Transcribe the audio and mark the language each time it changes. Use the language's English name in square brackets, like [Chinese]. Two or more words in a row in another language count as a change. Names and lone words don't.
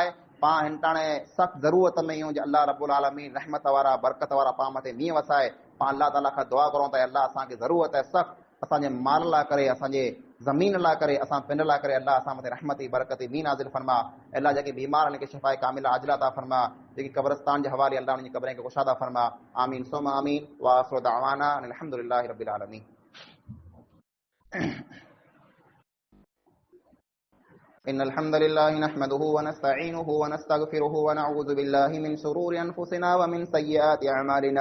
[Sindhi] पाण हिनटाणे सख़्त ज़रूरत में आहियूं जे अल्लाह रब्बुल आलमीन रहमत वारा बरकत वारा पाण मथे मींहं वसाए। पाण अल्लाह ताला खां दुआ करूं त अल्लाह असांखे ज़रूरत आहे सख़्त, असांजे माल लाइ करे, असांजे ज़मीन लाइ करे, असां पिंड लाइ करे, अल्लाह असां मथे रहमत बरकत मींहं नाज़िल फरमा। अल्लाह जेके बीमार आहिनि के शिफ़ाए कामिला आजिला अता फरमा, जेकी क़ब्रिस्तान जे हवाले अल्लाह उन्हनि जी क़ब्रनि खे कुशादा फरमा। [Arabic] آمين ثم آمين. وآخر دعوانا الحمد لله رب العالمين. إن الحمد لله نحمده ونستعينه ونستغفره ونعوذ بالله من شرور أنفسنا ومن سيئات أعمالنا.